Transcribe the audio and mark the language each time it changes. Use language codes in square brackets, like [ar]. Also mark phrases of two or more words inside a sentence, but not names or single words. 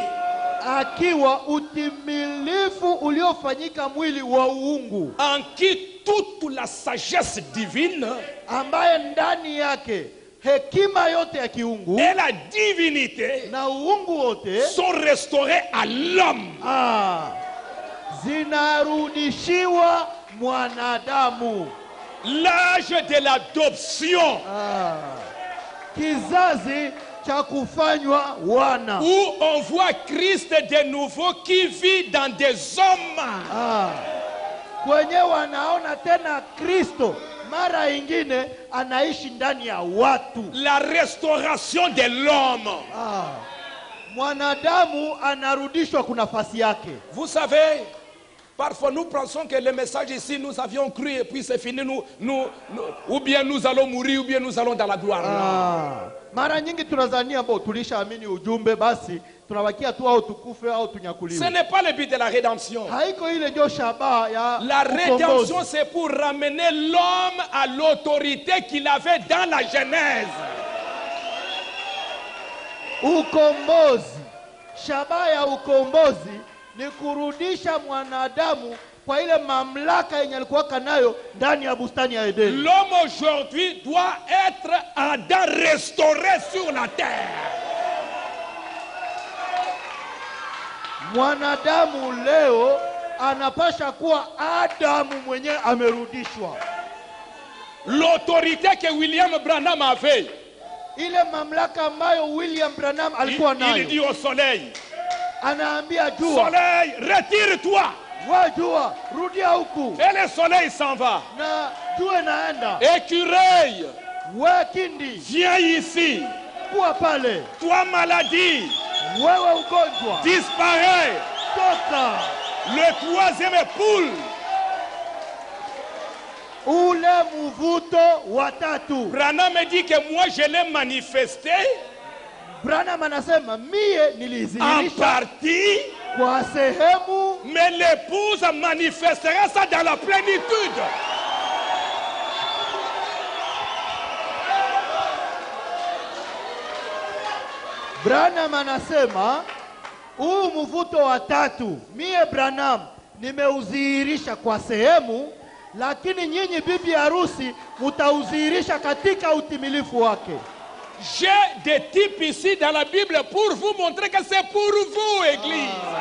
[sw] akiwa utimilifu uliofanyika mwili wa uungu, [fr] en qui toute la sagesse divine, [sw] ambaye ndani yake hekima yote ya kiungu [fr] et la divinité [sw] na uungu wote [fr] sont restaurés à l'homme. [sw] Zinarudishiwa mwanadamu. [fr] L'âge de l'adoption, [sw] kizazi cha kufanywa wana, [fr] où on voit Christ de nouveau qui vit dans des hommes. [sw] Kwenye wanaona tena Kristo mara ingine anaishi ndani ya watu. [fr] La restauration de l'homme. [sw] Mwanadamu anarudishwa kwa nafasi yake. [fr] Vous savez, parfois nous pensons que le message ici, nous avions cru et puis c'est fini, ou bien nous allons mourir, ou bien nous allons dans la gloire. [sw] Mara nyingi tunazania ambao tulishaamini ujumbe basi tunabakia tu au tukufe au tunyakuliwe. [fr] Ce n'est pas le but de la rédemption. [sw] Haiko ile ndio shabaha ya [fr] la rédemption, c'est pour ramener l'homme à l'autorité qu'il avait dans la Genèse. [sw] Ukombozi, shabaha ya ukombozi ni kurudisha mwanadamu kwa ile mamlaka yenye alikuwa nayo ndani ya bustani ya Edeni. [fr] L'homme aujourd'hui doit être Adam restauré sur la terre. [sw] Mwanadamu leo anapasha kuwa Adamu mwenye amerudishwa. [fr] L'autorité que William Branham avait, [sw] ile mamlaka ambayo William Branham alikuwa nayo, [fr] il dit au soleil, [sw] anaambia jua, [fr] soleil, retire-toi. [sw] Wa jua, rudia huku. [fr] Et le soleil s'en va. [sw] Na jua naenda. [fr] Écureuil, [sw] kindi, [fr] viens ici. [sw] Kuwa pale. [fr] Toi maladie, [sw] wewe ugonjwa, [fr] disparaît. [sw] toka. [fr] Le troisième poule. [sw] Ule mvuto wa tatu. [fr] Branham me dit que moi je l'ai manifesté [sw] Branham anasema mie [fr] en [sw] nilizihirisha [fr] partie, [sw] kwa sehemu, [fr] mais l'épouse manifestera ça dans la plénitude. [sw] Branham anasema huu mvuto wa tatu mie Branham nimeuzihirisha kwa sehemu, lakini nyinyi bibi harusi mutauzihirisha katika utimilifu wake. [fr] J'ai des types ici dans la Bible pour vous montrer que c'est pour vous, Église.